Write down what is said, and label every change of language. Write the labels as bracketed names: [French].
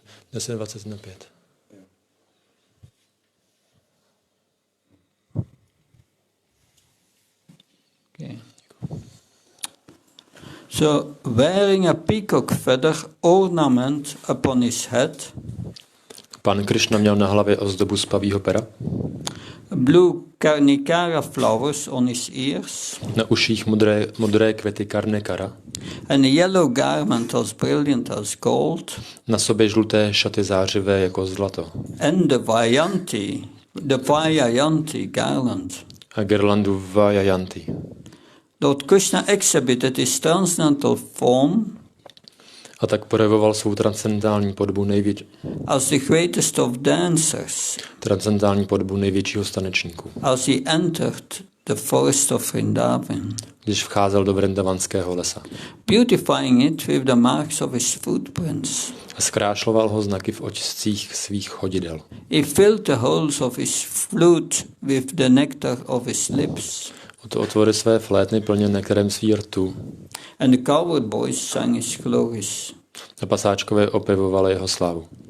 [English] 10:25. Okay. So, wearing a peacock feather ornament upon his head, [Czech] Pan Krishna měl na hlavě ozdobu z pavího pera, [English] blue karnikara flowers on his ears, [Czech] na uších modré květy karnekara, [English] and a yellow garment as brilliant as gold, [Czech] na sobě žluté šaty zářivé jako zlato [English] and the Vajayanti garland. [Czech] a girlandu Vajayanti. [English] Lord Krishna exhibited his transcendental form [Czech] A tak projevoval svou transcendentální podobu [English] as the greatest of dancers, [Czech] největšího z tanečníků. [English] as he entered the forest of Vrindavan, [Czech] Když vcházel do Vrindavanského lesa. [English] beautifying it with the marks of his footprints. [Czech] A zkrášloval ho znaky v otiscích svých chodidel. [English] He filled the holes of his flute with the nectar of his lips. [Czech] Otvory své flétny plnil nektarem svých rtů. [English] And the cowherd boys sang his glories. [Czech] A pasáčkové opěvovali jeho slávu.